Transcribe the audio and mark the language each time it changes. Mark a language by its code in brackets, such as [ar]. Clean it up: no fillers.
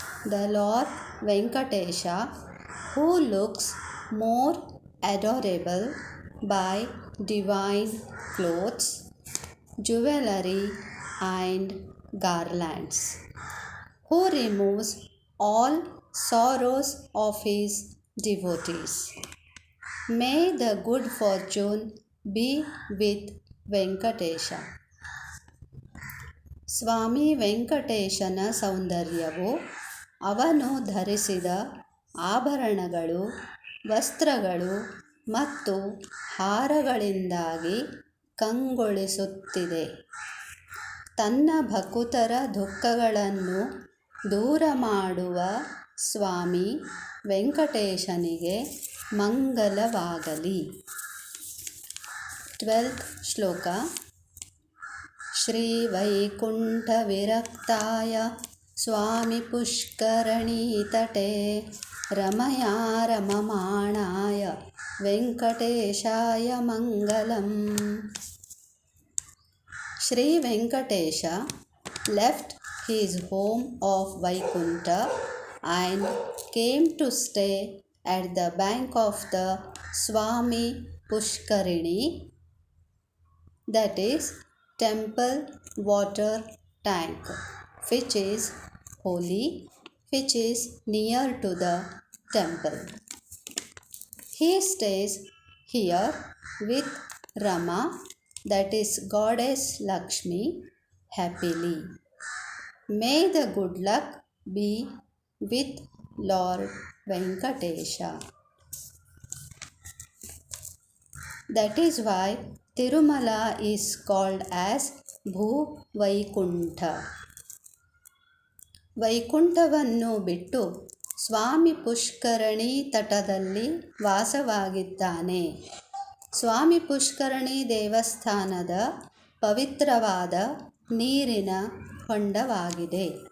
[en] The Lord Venkatesha, who looks more adorable by divine clothes, jewelry and garlands, who removes all sorrows of his devotees. May the good fortune be with Venkatesha. [kn] ಸ್ವಾಮಿ ವೆಂಕಟೇಶನ ಸೌಂದರ್ಯವು ಅವನು ಧರಿಸಿದ ಆಭರಣಗಳು, ವಸ್ತ್ರಗಳು ಮತ್ತು ಹಾರಗಳಿಂದಾಗಿ ಕಂಗೊಳಿಸುತ್ತಿದೆ. ತನ್ನ ಭಕುತರ ದುಃಖಗಳನ್ನು ದೂರ ಮಾಡುವ ಸ್ವಾಮಿ ವೆಂಕಟೇಶನಿಗೆ ಮಂಗಲವಾಗಲಿ. [sa] 12th ಶ್ಲೋಕ. ಶ್ರೀ ವೈಕುಂಠ ವಿರಕ್ತಾಯ ಸ್ವಾಮಿ ಪುಷ್ಕರಣೀತಟೆ ರಮಯಾ ರಮಮಾಣಾಯ ವೆಂಕಟೇಶಾಯ ಮಂಗಲಂ. [en] Shri Venkatesha left his home of Vaikunta and came to stay at the bank of the Swami Pushkarini, that is temple water tank, which is holy, which is near to the temple. He stays here with Rama, that is goddess Lakshmi, happily. May the good luck be with Lord Venkatesha. That is why Tirumala is called as Bhu Vaikuntha. [kn] ವೈಕುಂಠವನ್ನು ಬಿಟ್ಟು ಸ್ವಾಮಿ ಪುಷ್ಕರಣಿ ತಟದಲ್ಲಿ ವಾಸವಾಗಿದ್ದಾನೆ. ಸ್ವಾಮಿ ಪುಷ್ಕರಣಿ ದೇವಸ್ಥಾನದ ಪವಿತ್ರವಾದ ನೀರಿನ ಹೊಂಡವಾಗಿದೆ.